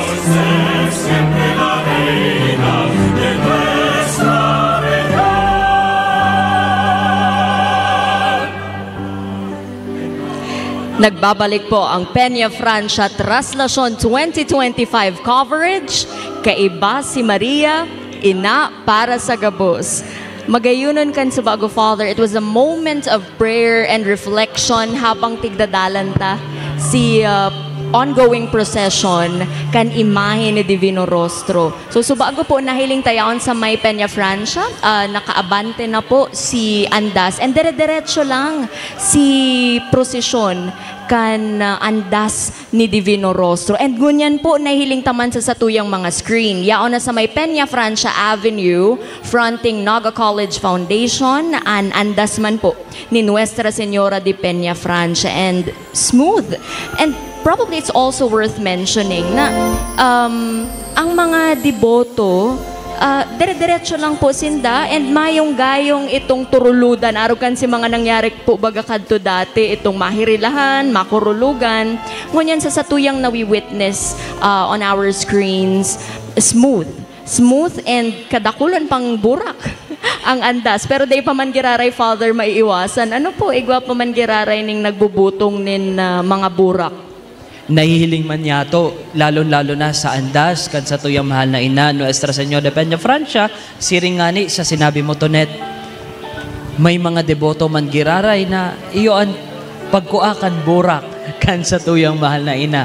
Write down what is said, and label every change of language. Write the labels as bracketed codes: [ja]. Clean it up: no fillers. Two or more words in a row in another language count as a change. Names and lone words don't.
[es] ser siempre la reina de nuestra verdad. [tl] Nagbabalik po ang Peña Francia Traslasyon 2025 coverage. [bik] Kaiba si Maria, ina para sa gabos. Magayunon kan sa bago, Father, [en] it was a moment of prayer and reflection [bik] habang tigdadalan ta si [en] ongoing procession [bik] kan imahe ni Divino Rostro. So subago po nahiling tayaon sa may Peña Francia, nakaabante na po si Andas and dire-diretso lang si prosesyon kan andas ni Divino Rostro. And gunyan po nahiling taman sa satuyang mga screen. Yaon na sa may Peña Francia Avenue, fronting Naga College Foundation, an andas man po ni Nuestra Señora de Peña Francia. [en] And smooth. And probably it's also worth mentioning [bik] na ang mga deboto, dire-diretso lang po sinda and mayong gayong itong turuludan. Arugan si mga nangyari po baga kadto dati, itong mahirilahan, makurulugan. Ngunyan sa satuyang nawi-witness [en] on our screens, smooth [bik] and kadakulan pang burak ang andas. Pero day pa man giraray, Father, maiiwasan. Ano po, igwa pa man giraray ning nagbubutong nin mga burak? Nahihiling man yato, lalo-lalo na sa andas, kan sa tuyang mahal na ina, Nuestra Señora de Peña Francia, siringani sa sinabi mo, Tonet, may mga deboto man giraray na iyo ang pagkuakan burak kan sa tuyang mahal na ina.